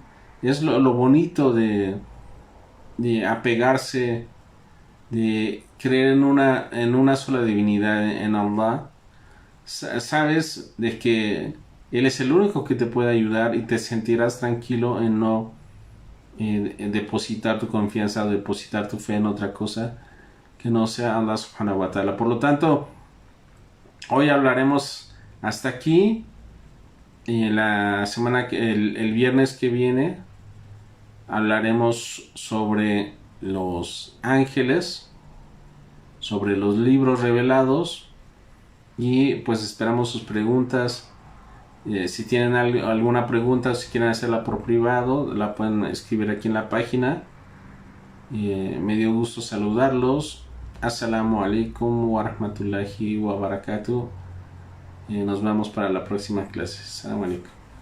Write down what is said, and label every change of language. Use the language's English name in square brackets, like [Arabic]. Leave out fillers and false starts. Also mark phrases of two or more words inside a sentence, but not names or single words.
[Spanish] Es lo bonito de apegarse, de creer en una sola divinidad, en Allah. Sabes de que Él es el único que te puede ayudar, y te sentirás tranquilo en no depositar tu confianza o depositar tu fe en otra cosa que no sea Allah [Arabic] سبحانه وتعالى. [Spanish] Por lo tanto, hoy hablaremos hasta aquí. La semana el viernes que viene hablaremos sobre los ángeles, sobre los libros revelados, y pues esperamos sus preguntas. Si tienen alguna pregunta o si quieren hacerla por privado, la pueden escribir aquí en la página. Me dio gusto saludarlos. [Arabic] السلام عليكم ورحمة الله وبركاته. [Spanish] Nos vemos para la próxima clase. [Arabic] السلام عليكم.